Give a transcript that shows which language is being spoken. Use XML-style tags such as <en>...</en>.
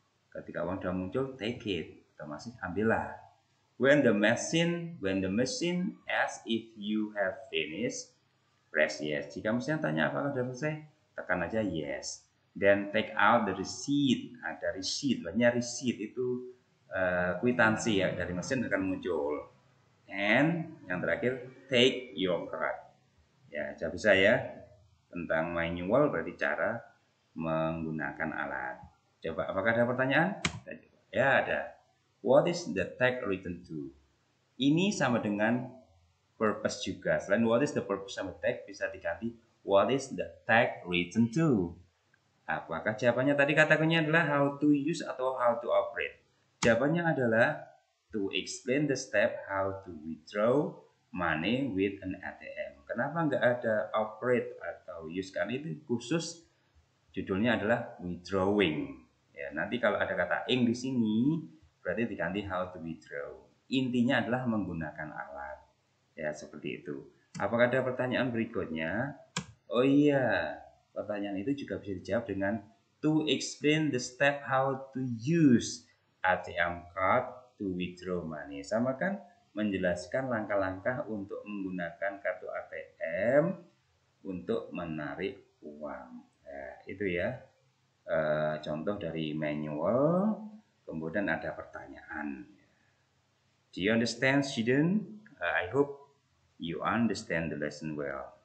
<id>Ketika uang sudah muncul,</id> <en>take it,</en> <id>atau masih ambillah.</id> <en>When the machine asks if you have finished, press yes.</en> <id>Jika mesin tanya apakah sudah selesai, tekan aja yes.</id> <en>Then take out the receipt.</en> <id>Ada receipt, banyak receipt itu kwitansi ya, dari mesin akan muncul.</id> <en>And</en> <id>yang terakhir,</id> <en>take your card.</en> <id>Ya, jadi saya tentang manual berarti cara menggunakan alat. Coba, apakah ada pertanyaan? Ya, ada.</id> <en>What is the tag written to?</en> <id>Ini sama dengan purpose juga. Selain</id> <en>what is the purpose</en> <id>sama tag, bisa diganti</id> <en>what is the tag written to?</en> <id>Apakah jawabannya tadi kata kuncinya adalah</id> <en>how to use</en> <id>atau</id> <en>how to operate?</en> <id>Jawabannya adalah</id> <en>to explain the step how to withdraw money with an ATM.</en> <id>Kenapa nggak ada operate atau use? Karena itu khusus judulnya adalah withdrawing. Ya, nanti kalau ada kata ing di sini berarti diganti</id> <en>how to withdraw.</en> <id>Intinya adalah menggunakan alat. Ya, seperti itu. Apakah ada pertanyaan berikutnya? Oh iya, pertanyaan itu juga bisa dijawab dengan</id> <en>to explain the step how to use ATM card to withdraw money.</en> <id>Sama kan, menjelaskan langkah-langkah untuk menggunakan kartu ATM untuk menarik uang. Nah, itu ya contoh dari manual. Kemudian ada pertanyaan.</id> <en>Do you understand, student? I hope you understand the lesson well.</en>